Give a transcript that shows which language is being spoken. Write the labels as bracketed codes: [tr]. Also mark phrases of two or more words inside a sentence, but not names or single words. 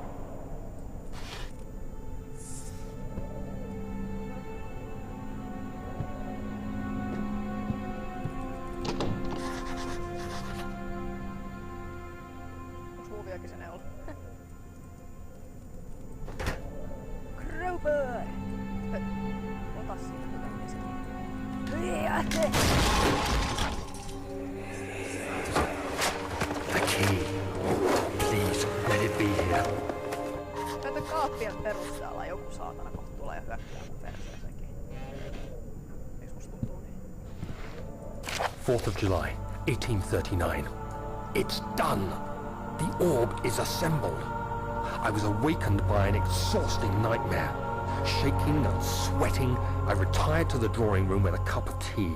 [fi] Onks muuviakin sen ollut? [en] Crowbar! [fi] Ota siitä tämmöistä. [en] The key. Please, let it be here. [fi] Tätä kaappien perusteella joku saatana kohta tulee ja hyökkää mun perseeseenkin. Eiks musta tuntuu niin? [en] 4th of July, 1839. It's done! The orb is assembled. I was awakened by an exhausting nightmare. Shaking and sweating, I retired to the drawing room with a cup of tea.